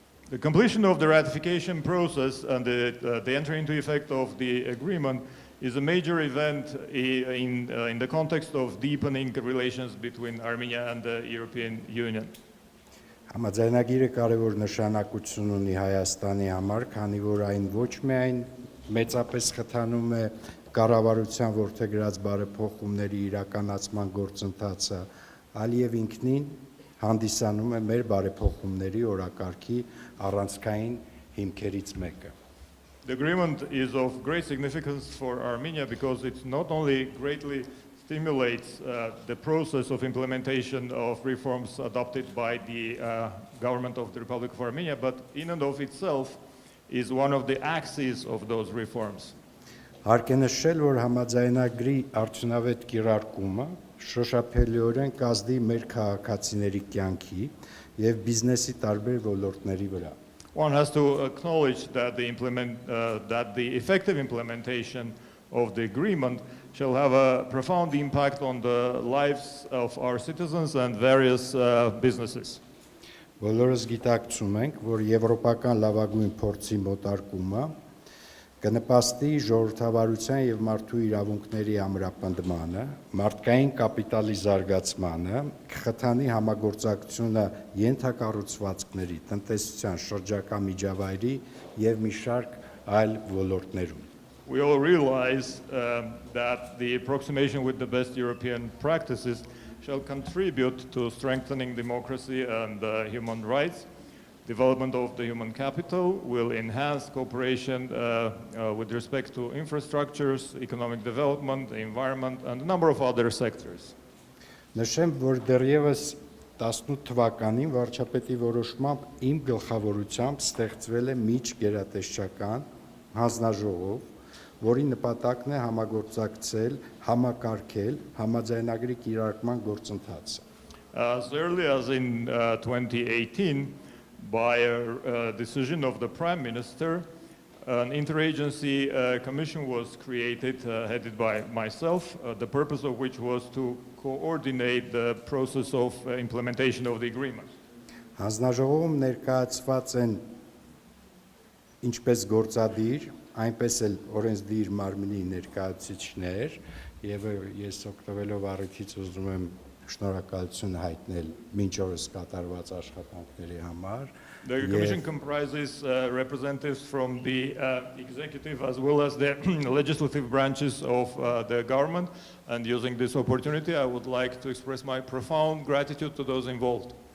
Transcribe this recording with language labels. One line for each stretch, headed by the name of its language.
English: The completion of the ratification process and the entry into effect of the agreement is a major event in the context of deepening relations between Armenia and the European Union.
Armenian: Համաձայնագիրը կարևոր նշանակություն ունի Հայաստանի համար, քանի որ այն ոչ միայն մեծապես խթանում է կառավարության որդեգրած բարեփոխումների իրականացման գործընթացը, այլ եւ ինքնին հանդիսանում է մեր բարեփոխումների օրակարգի առանցքային հիմքերից մեկը։
English: The agreement is of great significance for Armenia because it not only greatly stimulates the process of implementation of reforms adopted by the government of the Republic of Armenia, but in and of itself is one of the axes of those reforms.
Armenian: Հարկ է նշել, որ համաձայնագրի արդյունավետ կիրարկումը շոշափելիորեն կազդի մեր քաղաքացիների կյանքի եւ բիզնեսի տարբեր ոլորտների վրա։
English: One has to acknowledge that the effective implementation of the agreement shall have a profound impact on the lives of our citizens and various businesses.
Armenian: Բոլորս գիտակցում ենք, որ եվրոպական լավագույն փորձի մոտարկումը կնպաստի ժողովրդավարության եւ մարդու իրավունքների ամրապնդմանը, մարդկային կապիտալի զարգացմանը, կխթանի համագործակցությունը ենթակառուցվածքների, տնտեսության, շրջակա միջավայրի եւ մի շարք այլ ոլորտներում։
English: We all realize that the approximation with the best European practices shall contribute to strengthening democracy and human rights. Development of the human capital will enhance cooperation with respect to infrastructures, economic development, environment, and a number of other sectors.
Armenian: Նշեմ, որ դեռևս 18 թվականին վարչապետի որոշմամբ իմ գլխավորությամբ ստեղծվել է միջգերատեսչական հանձնաժողով, որի նպատակն է համագործակցել, համակարգել համաձայնագրի կիրարկման գործընթացը։
English: As early as in 2018, by a decision of the Prime Minister, an interagency commission was created, headed by myself, the purpose of which was to coordinate the process of implementation of the agreement.
Armenian: Հանձնաժողովում ներկայացված են ինչպես գործադիր, այնպես էլ օրենսդիր մարմինի ներկայացուցիչներ, եւ ես օգտվելով առիթից ուզում եմ շնորհակալություն հայտնել մինչ օրս կատարված աշխատանքների համար։
English: The Commission comprises representatives from the executive as well as the legislative branches of the government, and using this opportunity I would like to express my profound gratitude to those involved.